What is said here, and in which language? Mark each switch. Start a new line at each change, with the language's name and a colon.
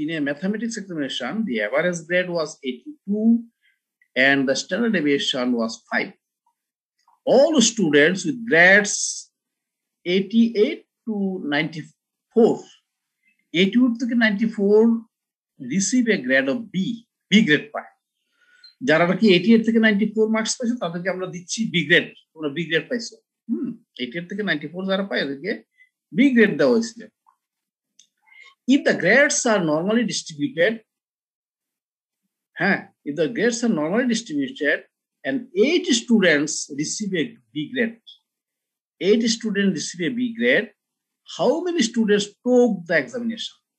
English: In a mathematics examination the average grade was 82 and the standard deviation was 5. All students with grades 88 to 94,
Bangla: 88 থেকে 94
English: receive a grade of B grade
Bangla: পায়। যারা নাকি 88 থেকে 94 marks পাইছে তাদেরকে আমরা দিচ্ছি বি গ্রেড। তোমরা বি গ্রেড পাইছো। 88 থেকে 94 যারা পায় তাদেরকে বি গ্রেড দেওয়া হয়েছিল।
English: If the grades are normally distributed, if the grades are normally distributed and 8 students receive a B grade, 8 students receive a B grade, how many students took the examination?